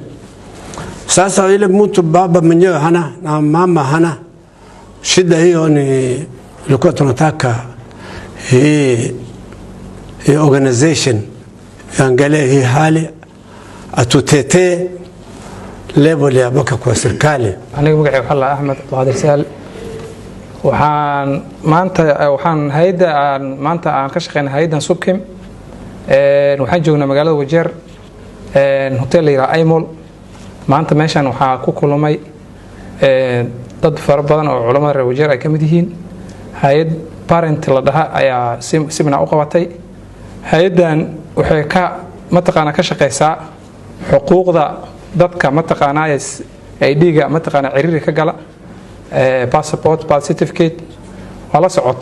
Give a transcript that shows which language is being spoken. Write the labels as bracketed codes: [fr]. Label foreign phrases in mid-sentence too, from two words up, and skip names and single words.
[sw] Sasa ile mtu baba mwenyewe hana na mama hana, shida hiyo ni ilikuwa tunataka hii organization angalie hii hali atutetee level ya baka kwa serikali. [so] aniga magacayga waxa la Ahmed Wajir Sal, waxaan maanta aan ka shaqeynaa hay'adan subkim, waxaan joognaa magaalada Wajir, hotel la yiraahdo Aymol. maanta meeshan waxaa ku kulmay dad fara badan oo culimada reer Wajir ay kamid yihiin. hay'ad parent la dhaha ayaa seminar u qabatay. hay'adan waxay ka shaqeysaa xuquuqda dadka ID-ga ciriiri ka gala, [en] passport, birth certificate [so] wala socota.